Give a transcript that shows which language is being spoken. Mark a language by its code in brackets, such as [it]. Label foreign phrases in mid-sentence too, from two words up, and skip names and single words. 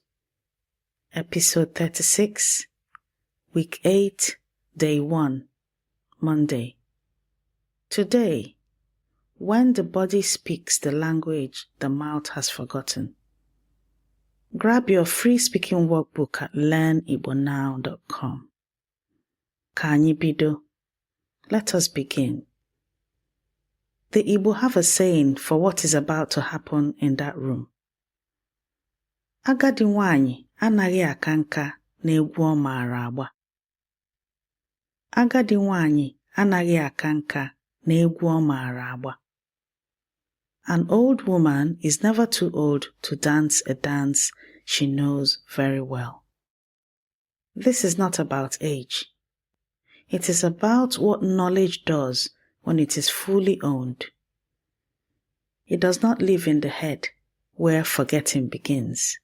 [en] Episode 36, Week 8, Day 1, Monday. Today, when the body speaks the language the mouth has forgotten. Grab your free speaking workbook at learnigbonow.com. [ig] Ka anyị bido. [en] Let us begin. The Igbo have a saying for what is about to happen in that room. [ig] Agadi nwaanyị anaghị aka nka n'egwu ọ maara agba. Agadi nwaanyị anaghị aka nka n'egwu ọ maara agba. [en] An old woman is never too old to dance a dance she knows very well. This is not about age. It is about what knowledge does when it is fully owned. It does not live in the head, where forgetting begins.